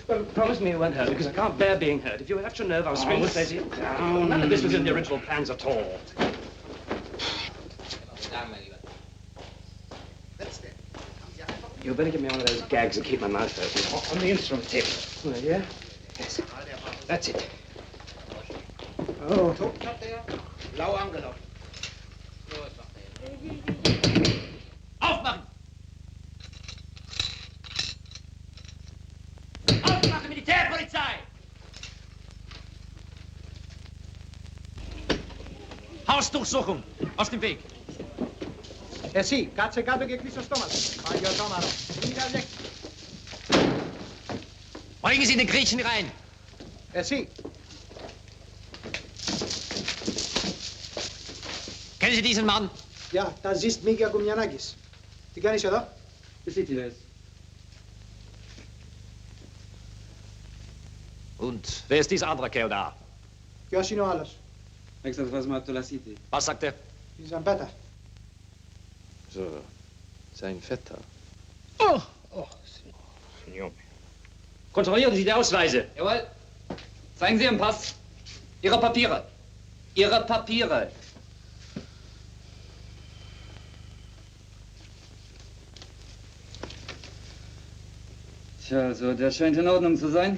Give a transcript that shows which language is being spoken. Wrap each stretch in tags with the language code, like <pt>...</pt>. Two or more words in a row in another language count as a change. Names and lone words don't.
<en>Well, promise me you won't hurt me, because I can't bear being hurt. If you touch your nerve, I'll scream and say to you. None of this was in the original plans at all. You better give me one of those gags and keep my mouth open. On the instrument table. Oh, yeah? Yes. That's it.</en> <de>Oh. Aufmachen! Aufmachen, Militärpolizei! Hausdurchsuchung! Aus dem Weg!</de> <el>Εσύ, κάτσε κάτω και κλείσει το στόμα σου. Παλιωτόμαρο.</el> <de>Bringen Sie den Griechen rein!</de> <el>Εσύ.</el> <de>Kennen Sie diesen Mann? Ja, das ist Μίγια Κουμιανάκης.</de> <el>Τι κάνεις εδώ?</el> <de>Und wer ist dieser andere Kerl da?</de> <el>Ποιος είναι ο άλλος?</el> <de>Was sagt er?</de> <el>Η Ζαμπέτα.</el> <de>So, sein Vetter. Oh, Signore. Kontrollieren Sie die Ausweise. Jawohl. Zeigen Sie Ihren Pass. Ihre Papiere. Ihre Papiere. Tja, also der scheint in Ordnung zu sein.</de>